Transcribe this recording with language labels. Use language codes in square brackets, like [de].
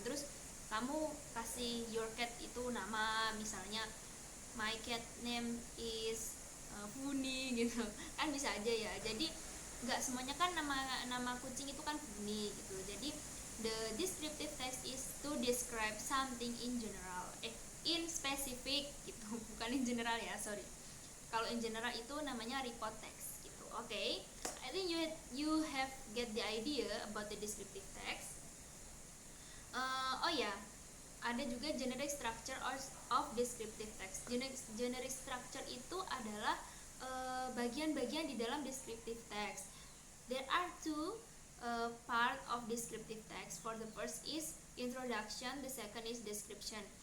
[id] Terus kamu kasih [en] your cat [id] itu nama, misalnya [en] my cat name is Funi [id] gitu kan, bisa aja ya. Jadi nggak semuanya kan nama kucing itu kan Funi gitu. Jadi [en] the descriptive text is to describe something in general, in specific [id] gitu, bukan [en] in general ya, sorry. [id] Kalau [en] in general [id] itu namanya [en] report text [id] gitu. Oke, [en] I think you have get the idea about the descriptive text. [id] Oh ya, ada juga [en] generic structure of descriptive text. [id] Generic structure itu adalah bagian-bagian di dalam descriptive text. [en] There are two part of descriptive text. For the first is introduction, the second is description.